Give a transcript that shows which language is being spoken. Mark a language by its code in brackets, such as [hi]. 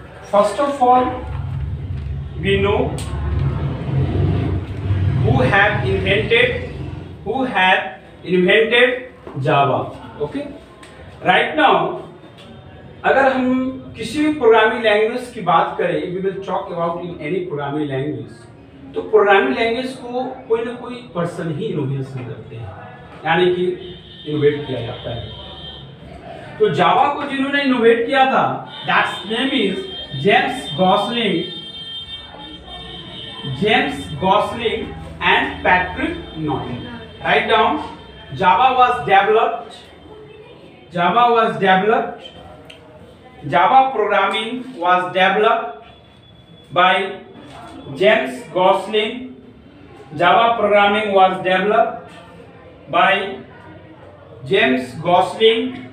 [en] First of all, we know who have invented Java. Okay. [hi] Right now, अगर हम किसी भी प्रोग्रामिंग लैंग्वेज की बात करें, [en] we will talk about in any programming language, [hi] तो प्रोग्रामिंग लैंग्वेज को कोई ना कोई पर्सन ही इनोवेशन करते हैं, यानी कि इनोवेट किया जाता है। तो जावा को जिन्होंने इनोवेट किया था, [en] that's name is [hi] James Gosling and Patrick Norton. [en] Write down. Java programming was developed by James Gosling. Java programming was developed by James Gosling.